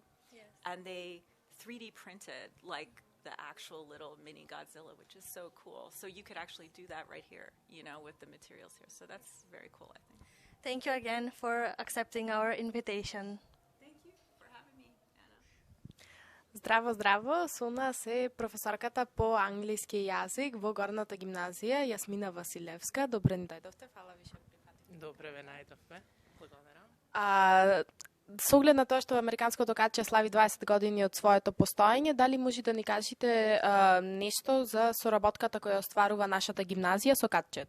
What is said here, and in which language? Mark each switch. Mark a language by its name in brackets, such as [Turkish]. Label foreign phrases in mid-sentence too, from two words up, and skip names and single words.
[English] Yes. And they 3D printed, like, the actual little mini Godzilla, which is so cool. So you could actually do that right here, with the materials here. So that's very cool, I think. Thank you again for accepting our invitation. Thank you for having me, Anna. [Macedonian] Здраво, здраво! Со нас е професорката по англиски јазик во Горната гимназија, Јасмина Василевска. Добре ни дојдовте, фала ви што прифативте. Добре ве најдовме. Благодарам. Со оглед на тоа што Американското катче слави 20 години од своето постоење, дали може да ни кажете нешто за соработката која остварува нашата гимназија со катчето?